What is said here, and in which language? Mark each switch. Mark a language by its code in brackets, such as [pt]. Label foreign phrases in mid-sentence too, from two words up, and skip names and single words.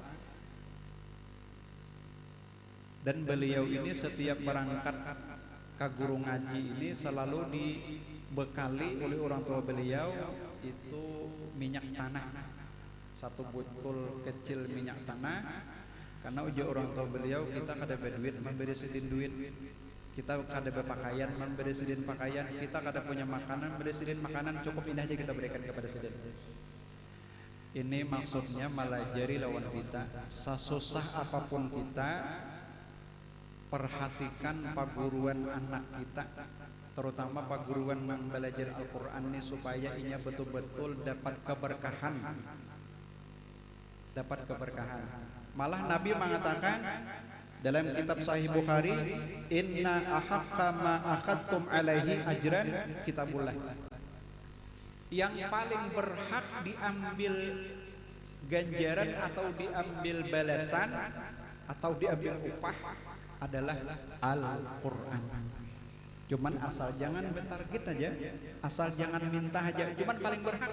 [id] Dan beliau ini setiap berangkat ke guru ngaji ini selalu dibekali oleh orang tua beliau itu minyak tanah, 1 botol kecil minyak tanah. Karena uji orang tua beliau, kita kada berduit memberi sidin duit, kita kada berpakaian memberi sidin pakaian, kita kada punya makanan memberi sidin makanan, cukup ini aja kita berikan kepada sidin. Ini maksudnya melajari lawan kita, sesusah apapun kita, perhatikan paguruan anak kita, terutama paguruan yang belajar Al-Quran ini, supaya ia betul-betul dapat keberkahan. Dapat keberkahan. Malah Nabi mengatakan dalam kitab Sahih Bukhari, [ar] إن أحق ما أخذتم عليه أجرا كتاب الله. [id] Yang paling berhak diambil ganjaran atau diambil balasan atau diambil upah adalah Al-Quran. Cuman asal jangan bertarget aja, asal jangan minta aja, cuman paling berhak.